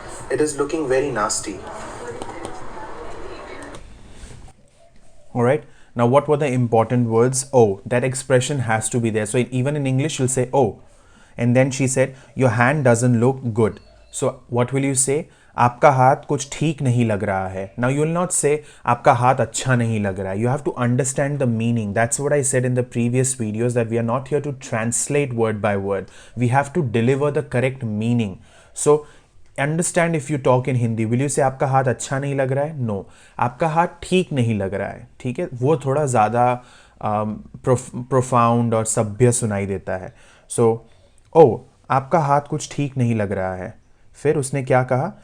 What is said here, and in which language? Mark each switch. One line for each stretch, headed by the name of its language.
English: It is looking very nasty. Alright. Now what were the important words? Oh, that expression has to be there. So even in English you'll say oh. And then she said, your hand doesn't look good. So what will you say?
Hindi: आपका हाथ कुछ ठीक नहीं लग रहा है.
English: Now you will not say
Hindi: आपका हाथ अच्छा नहीं लग रहा है.
English: You have to understand the meaning. That's what I said in the previous videos, that we are not here to translate word by word. We have to deliver the correct meaning. So understand if you talk in Hindi, will you say
Hindi: आपका हाथ अच्छा नहीं लग रहा है?
English: No.
Hindi: आपका हाथ ठीक नहीं लग रहा है, ठीक है, वो थोड़ा ज़्यादा प्रोफाउंड और सभ्य सुनाई देता है. सो ओ, आपका हाथ कुछ ठीक नहीं लग रहा है. फिर उसने क्या कहा?